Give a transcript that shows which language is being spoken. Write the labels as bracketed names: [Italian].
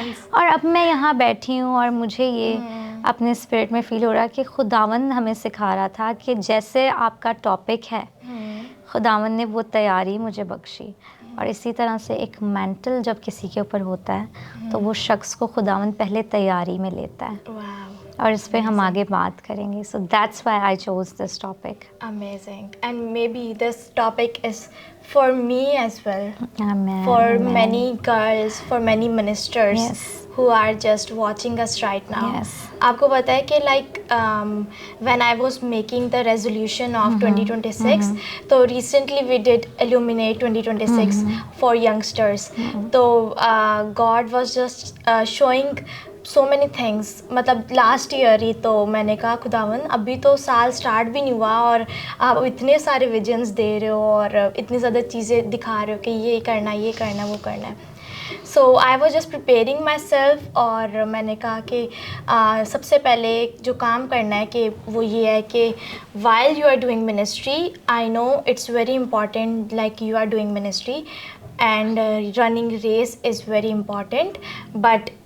[Urdu] اور اب میں یہاں بیٹھی ہوں اور مجھے یہ اپنے اسپرٹ میں فیل ہو رہا کہ خداوند ہمیں سکھا رہا تھا کہ جیسے آپ کا ٹاپک ہے خداوند نے وہ تیاری مجھے بخشی. اور اسی طرح سے ایک مینٹل جب کسی کے اوپر ہوتا ہے تو وہ شخص کو خداوند پہلے تیاری میں لیتا ہے. اور اس پہ ہم آگے بات کریں گے. [English] So that's why I choose this topic. Amazing. And maybe this topic is for me as well. Amen. For Amen. many girls, for many ministers. Yes. Who are just watching us right now. Yes. [Urdu] آپ کو پتہ ہے کہ [English] like when I was making the resolution of 2026, تو recently we did Illuminate 2026 for youngsters. تو God was just showing so many things. [Urdu] مطلب last year ہی تو میں نے کہا خداوند ابھی تو سال اسٹارٹ بھی نہیں ہوا اور آپ اتنے سارے ویژنس دے رہے ہو اور اتنی زیادہ چیزیں دکھا رہے ہو کہ یہ کرنا ہے، یہ کرنا ہے، وہ کرنا ہے. [English] So I was just preparing myself. [Urdu] اور میں نے کہا کہ سب سے پہلے جو کام کرنا ہے کہ وہ یہ ہے کہ [English] while you are doing ministry, I know it's very important like you are doing ministry and running race is very important, but